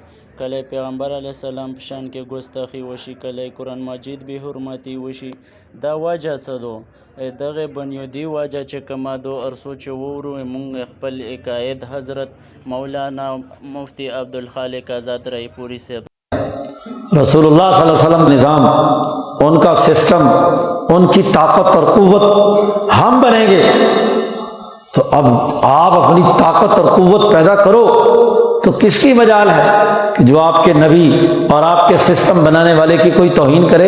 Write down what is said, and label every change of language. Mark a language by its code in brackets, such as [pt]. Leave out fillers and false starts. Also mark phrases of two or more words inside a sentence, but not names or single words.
[ps] کله پیغمبر [ar] علیه السلام [ps] په شان کې ګستاخي وشي، کله قرآن مجید بې حرمتي وشي. دا وجه څه ده؟ دغه بنیادي وجه چې کومه ده، ارڅو چې وورو موږ خپل عقاید حضرت مولانا مفتی عبدالخالق آزاد رائے پوری صاحب [ur] رسول اللہ [ar] صلی اللہ علیہ وسلم [ur] نظام، ان کا سسٹم، ان کی طاقت اور قوت ہم بنیں گے تو اب آپ اپنی طاقت اور قوت پیدا کرو تو کس کی مجال ہے کہ جو آپ کے نبی اور آپ کے سسٹم بنانے والے کی کوئی توہین کرے؟